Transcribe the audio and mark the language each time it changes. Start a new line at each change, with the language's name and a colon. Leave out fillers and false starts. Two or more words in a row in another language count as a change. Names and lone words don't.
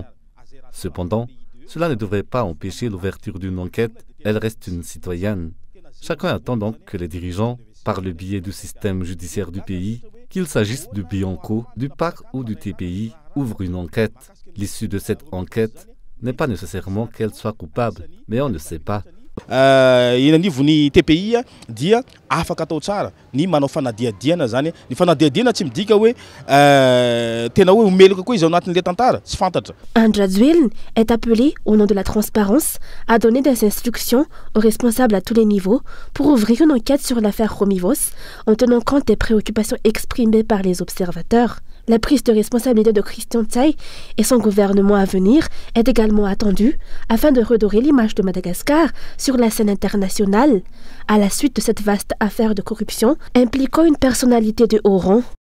French: Cependant, cela ne devrait pas empêcher l'ouverture d'une enquête, elle reste une citoyenne. Chacun attend donc que les dirigeants, par le biais du système judiciaire du pays, qu'il s'agisse du Bianco, du PAC ou du TPI, ouvrent une enquête. L'issue de cette enquête n'est pas nécessairement qu'elle soit coupable, mais on ne sait pas.
Malagasy: Ny TPI dia afaka atao tsara ny manao fanadihadiana zany ny fanadihadiana tsy midika hoe tena hoe omeloka koa izy ao anatin'le tantara tsy fantatra.
French: Andradzuil est appelé, au nom de la transparence, à donner des instructions aux responsables à tous les niveaux pour ouvrir une enquête sur l'affaire Romy Vos en tenant compte des préoccupations exprimées par les observateurs. La prise de responsabilité de Christian Tsaï et son gouvernement à venir est également attendue afin de redorer l'image de Madagascar sur la scène internationale à la suite de cette vaste affaire de corruption impliquant une personnalité de haut rang.